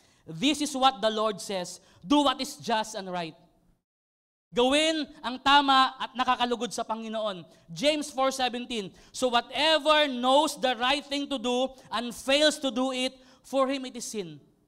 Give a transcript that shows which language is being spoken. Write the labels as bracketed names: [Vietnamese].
[English] This is what the Lord says, do what is just and right. [Filipino] Gawin ang tama at nakakalugod sa Panginoon. [English] James 4:17, so whatever knows the right thing to do and fails to do it, for him it is sin.